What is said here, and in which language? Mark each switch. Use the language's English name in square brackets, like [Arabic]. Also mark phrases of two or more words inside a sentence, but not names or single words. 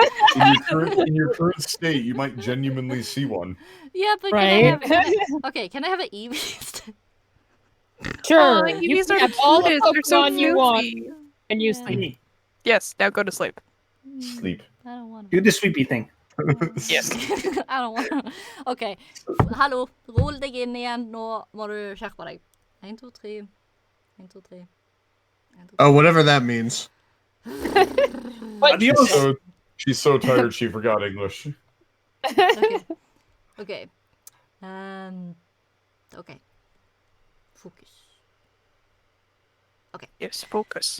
[English] In your current state, you might genuinely see one. Yeah, but Right. can I have an Eevee? Sure. Oh, you Eevees can are have the all the cutest. They're so Pokemon you want, floofy. and you Yeah. sleep. Yes, now go to sleep. Sleep. I don't want Do the sweepy thing. Yes. I don't want OK. [Norwegian] Hallo, roll deg inn igjen. Nå må du skjerpe deg. 1, 2, 3. 1, 2, 3. 1, 2, 3. [English] Oh, whatever that means. Adios. She's so tired she forgot English. Okay. Okay. Okay. Focus. Yes, focus.